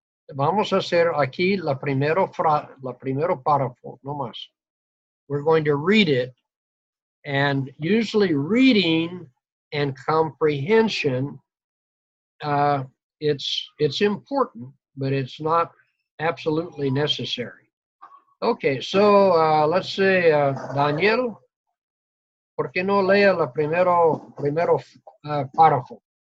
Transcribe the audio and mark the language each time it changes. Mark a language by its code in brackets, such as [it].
[es] Vamos a hacer aquí la primero párrafo, no más. [en] We're going to read it, and usually reading and comprehension, it's important, but it's not absolutely necessary. Okay, so let's say [es] Daniel, ¿por qué no lea la primero párrafo?